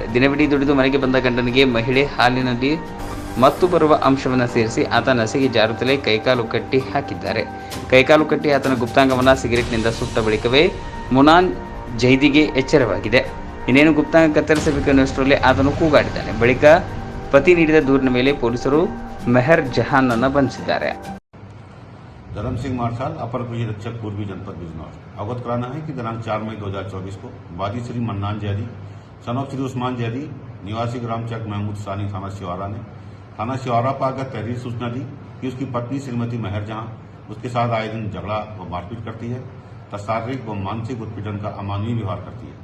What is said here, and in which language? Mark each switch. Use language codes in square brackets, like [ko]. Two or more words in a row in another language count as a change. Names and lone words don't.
[kn] ದಿನವಿಡೀ ದುಡಿದು ಮನೆಗೆ ಬಂದ ಗಂಡನಿಗೆ ಮಹಿಳೆ ಹಾಲಿನಲ್ಲಿ ಮತ್ತು ಬರುವ ಅಂಶವನ್ನು ಸೇರಿಸಿ ಆತ ನಸೆಗೆ ಜಾರುತ್ತಲೇ ಕೈಕಾಲು ಕಟ್ಟಿ ಹಾಕಿದ್ದಾರೆ. ಕೈಕಾಲು ಕಟ್ಟಿ ಆತನ ಗುಪ್ತಾಂಗವನ್ನು ಸಿಗರೆಟ್ನಿಂದ ಸುಟ್ಟ ಬಳಿಕವೇ ಮುನಾನ್ ಜೈದಿಗೆ ಎಚ್ಚರವಾಗಿದೆ. ಇನ್ನೇನು ಗುಪ್ತಾಂಗ ಕತ್ತರಿಸಬೇಕೆನ್ನುವಷ್ಟರಲ್ಲಿ ಆತನು ಕೂಗಾಡಿದ್ದಾನೆ. ಬಳಿಕ ಪತಿ ನೀಡಿದ ದೂರಿನ ಮೇಲೆ ಪೊಲೀಸರು ಮೆಹರ್ ಜಹಾನ್ ಅನ್ನು ಬಂಧಿಸಿದ್ದಾರೆ. [hi] धर्म सिंह मार्शाल अपर पुलिस अधीक्षक पूर्वी जनपद बिजनौर। अवगत कराना है कि दिनांक 4 मई 2024 को वादी श्री मन्नान जैदी [en] son of [hi] श्री उस्मान जैदी निवासी ग्राम चक महमूद सानी थाना शिवारा ने थाना शिवारा पर आकर तहरीर सूचना दी कि उसकी पत्नी श्रीमती मेहर जहां उसके साथ आए दिन झगड़ा व मारपीट करती है तथा शारीरिक व मानसिक उत्पीड़न का अमानवीय व्यवहार करती है।